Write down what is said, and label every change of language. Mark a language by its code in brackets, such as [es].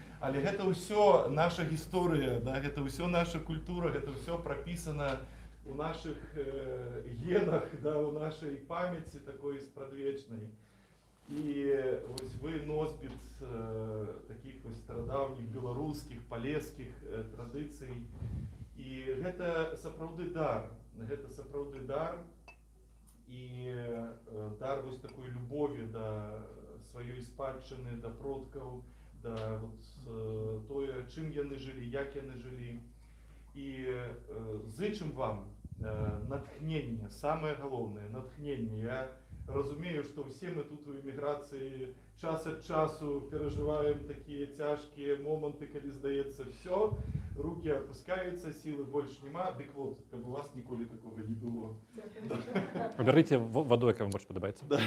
[be] Але гэта ўсё наша гісторыя, да? Гэта ўсё наша культура, гэта ўсё прапісана [uk] у наших генах, да, у нашій пам'яті такої спрадвечної. І ось ви носьбіт таких ось стародавніх беларускіх, палескіх традицій. [be] І гэта сапраўды дар. Гэта сапраўды дар. І дар вось такой любові да сваёй спадчыны, да продкаў, да вот, тое, чым яны жылі, як яны жылі. І зычым вам натхнення, самае галоўнае, натхнення. Я разумею, што ўсе мы тут у эміграцыі час ад часу перажываем такія цяжкія моманты, калі здаецца [ru] все, руки опускаюцца, [be] сілы больш няма, дык вот, каб у вас ніколі такога не было. [uk] Оберите водой, як вам больше подобається.